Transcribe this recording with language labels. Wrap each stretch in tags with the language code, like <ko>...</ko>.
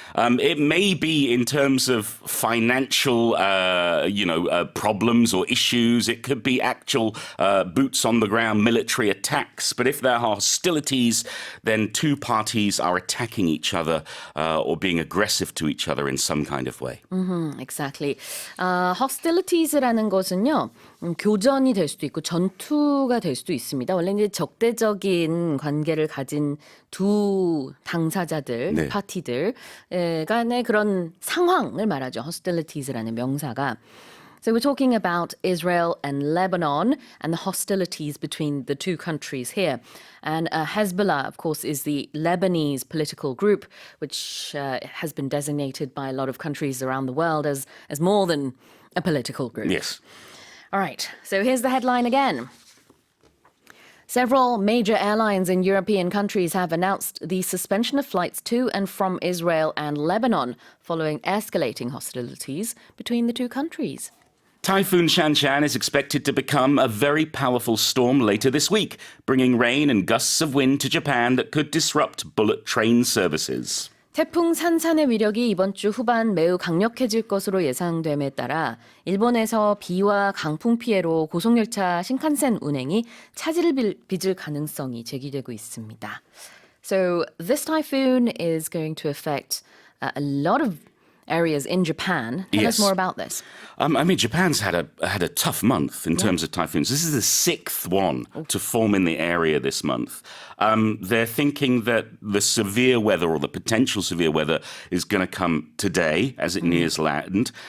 <en>It may be in terms of financial, problems or issues. It could be actual boots on the ground military attacks. But if there are hostilities, then two parties are attacking each other or being aggressive to each other in some kind of way. Exactly.</en> <ko>hostilities라는 것은요. 교전이 될 수도 있고 전투가 될 수도 있습니다. 원래 이제 적대적인 관계를 가진 두 당사자들, 네. 파티들 간의 그런 상황을 말하죠. hostilities라는 명사가.</ko> <en>So we're talking about Israel and Lebanon and the hostilities between the two countries here. And Hezbollah, of course, is the Lebanese political group, which has been designated by a lot of countries around the world as more than a political group. Yes. All right, so here's the headline again. Several major airlines in European countries have announced the suspension of flights to and from Israel and Lebanon following escalating hostilities between the two countries. Typhoon Shanshan is expected to become a very powerful storm later this week, bringing rain and gusts of wind to Japan that could disrupt bullet train services.</en> <ko>태풍 산산의 위력이 이번 주 후반 매우 강력해질 것으로 예상됨에 따라 일본에서 비와 강풍 피해로 고속열차 신칸센 운행이 차질을 빚을 가능성이 제기되고 있습니다.</ko> <en>So this typhoon is going to affect a lot of areas in Japan. Tell us Yes. more about this. Japan's had a tough month in terms of typhoons. This is the sixth one to form in the area this month. They're thinking that the severe weather or the potential severe weather is going to come today as it nears land.</en>